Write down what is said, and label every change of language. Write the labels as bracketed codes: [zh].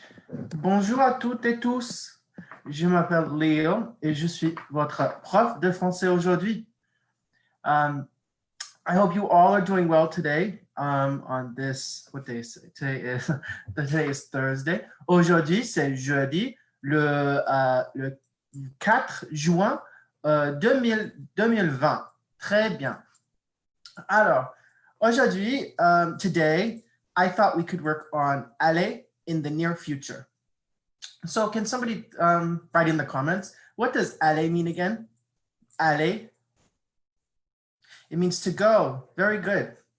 [fr] Bonjour à toutes et tous. Je m'appelle Léo et je suis votre prof de français aujourd'hui. [en] I hope you all are doing well today on this, what day is it? Today is Thursday. [fr] Aujourd'hui, c'est jeudi, le 4 juin 2020. Très bien. Alors, aujourd'hui, [en] today, I thought we could work on aller in the near future. So can somebody write in the comments, what does aller mean again? Aller. It means to go. Very good.